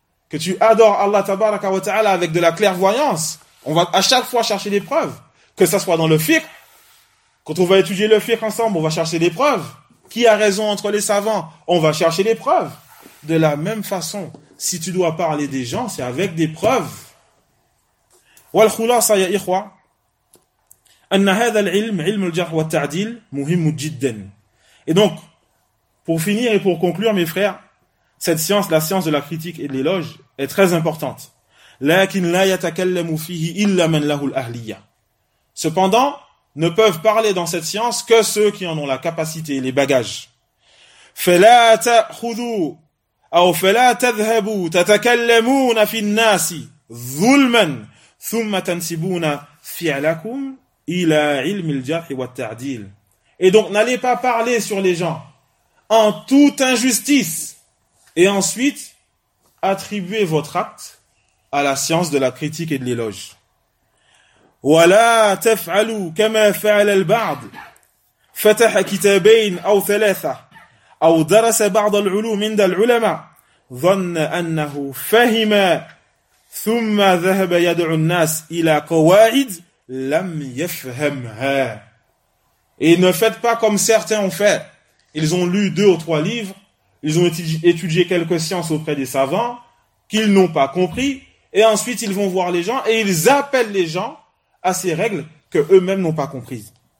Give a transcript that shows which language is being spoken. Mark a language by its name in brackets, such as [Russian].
[French] Que tu adores Allah tabaraka wa ta'ala avec de la clairvoyance. On va à chaque fois chercher des preuves. Que ce soit dans le fiqh. Quand on va étudier le fiqh ensemble, on va chercher des preuves. Qui a raison entre les savants? On va chercher des preuves. De la même façon, si tu dois parler des gens, c'est avec des preuves. [Arabic] والخلاصة يا إخوة أن هذا العلم علم الجرح والتعديل مهم جدا. [French] Et donc, pour finir et pour conclure, mes frères, cette science, la science de la critique et de l'éloge, est très importante. [Arabic] لكن لا يتكلم فيه إلا من له الأهلية. [French] Cependant, ne peuvent parler dans cette science que ceux qui en ont la capacité et les bagages. [Arabic] فلا تأخذوا أو فلا تذهبوا تتكلمون في الناس ظلما ثم تنسبون فعلكم إلى علم الجرح والتعديل. [French] Et donc, n'allez pas parler sur les gens en toute injustice et ensuite attribuez votre acte à la science de la critique et de l'éloge. [Arabic] ولا تفعلوا كما فعل البعض فتح كتابين أو ثلاثة أو درس بعض العلوم عند العلماء ظن أنه فهم ثم ذهب يدعو الناس إلى قواعد لم يفهمها. [French] Et ne faites pas comme certains ont fait. Ils ont lu deux ou trois livres, ils ont étudié quelques sciences auprès des savants qu'ils n'ont pas compris, et ensuite ils vont voir les gens et ils appellent les gens à ces règles que eux-mêmes n'ont pas comprises.